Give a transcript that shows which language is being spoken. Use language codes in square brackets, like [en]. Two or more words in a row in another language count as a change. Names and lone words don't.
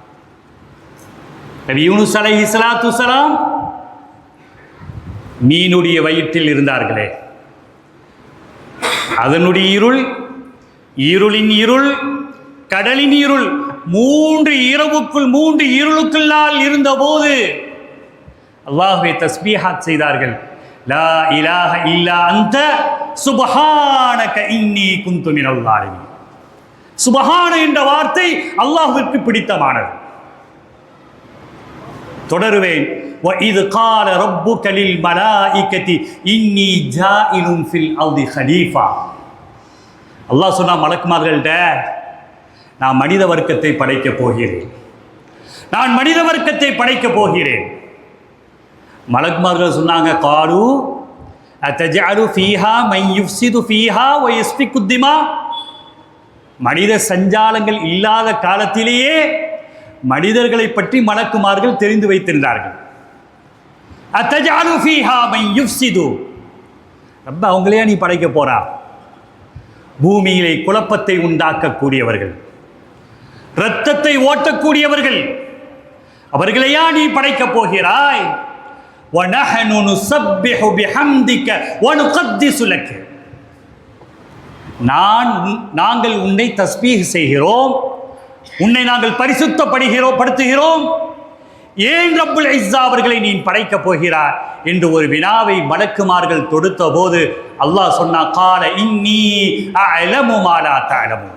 [ta] நபி யூனுஸ் [ar] عليه الصلاة والسلام [ta] மீனுடைய வயிற்றில் இருந்தார்களே, அதனுடைய இருள், இருளின் இருள், கடலின் இருள், 3 இரவுக்குள் 3 இருளுக்குள்ளால் இருந்தபோது அல்லாஹ்வை தஸ்பீஹாத் செய்தார்கள். [ar] لا إله إلا أنت سبحانك إني كنت من الظالمين. [ta] சுப்ஹான என்ற வார்த்தை அல்லாஹ்விற்கு பிடித்தமானது. தொடருவேன். [ar] وَإِذْ قَالَ رَبُّكَ لِلْمَلَائِكَةِ إِنِّي جَاعِلٌ فِي الْأَرْضِ خَلِيفَةً. [ta] அல்லாஹ் சொன்னா மலக்குமார்கள்ட்ட, நான் மனித வர்க்கத்தை படைக்கப் போகிறேன், நான் மனித வர்க்கத்தை படைக்கப் போகிறேன். மலக்குமார்கள் சொன்னாங்க, [ar] قالوا أتجعل فيها من يفسد فيها ويسفك الدماء. [ta] மனித சஞ்சாலங்கள் இல்லாத காலத்திலேயே மனிதர்களை பற்றி மலக்குமார்கள் தெரிந்து வைத்திருந்தார்கள். [ar] أتجعل فيها من يفسد, [ta] ரப்ப அவங்களையா நீ படைக்க போறா? பூமியிலே குழப்பத்தை உண்டாக்கக்கூடியவர்கள், இரத்தத்தை ஓட்டக்கூடியவர்கள், அவர்களையா நீ படைக்கப் போகிறாய்? [ar] وَنَحْنُ نُسَبِّحُ بِحَمْدِكَ وَنُقَدِّسُ لَكَ. [ta] நாங்கள் உன்னை தஸ்பீஹ் செய்கிறோம், உன்னை நாங்கள் படுத்துகிறோம். ஏன் [ar] رب العزة [ta] அவர்களை நீ படைக்கப் போகிறார் என்று ஒரு வினாவை மலக்குமார்கள் தொடுத்த போது அல்லாஹ் சொன்னா, [ar] قال إني أعلم ما لا تعلمون.